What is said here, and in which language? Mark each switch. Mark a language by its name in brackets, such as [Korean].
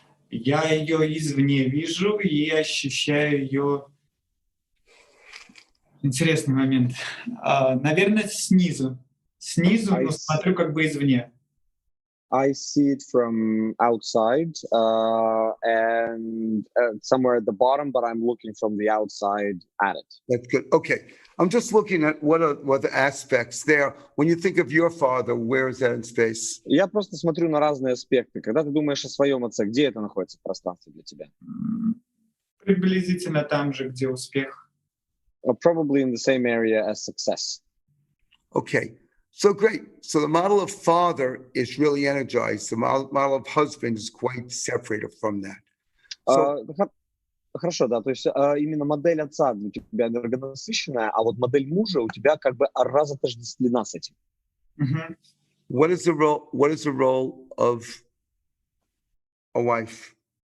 [Russian] Я ее извне вижу и ощущаю ее Интересный момент. Наверное, снизу. Снизу, но смотрю как бы извне. [English] I see it from outside and somewhere at the bottom, but I'm looking from the outside at it. That's good. Okay. I'm just looking at what the aspects there. When you think of your father, where is that in space? [Russian] Я просто смотрю на разные аспекты. Когда ты думаешь о своем отце, где это находится в пространстве для тебя? Приблизительно там же, где успех. [English] Probably in the same area as success. Okay. So great. So the model of father is really energized. The model of husband is quite separated from that. So, [Russian] Хорошо, да, то есть именно модель отца для тебя энергонасыщенная, а вот модель мужа у тебя как бы разотождествлена с этим. [English] what is the role of a wife?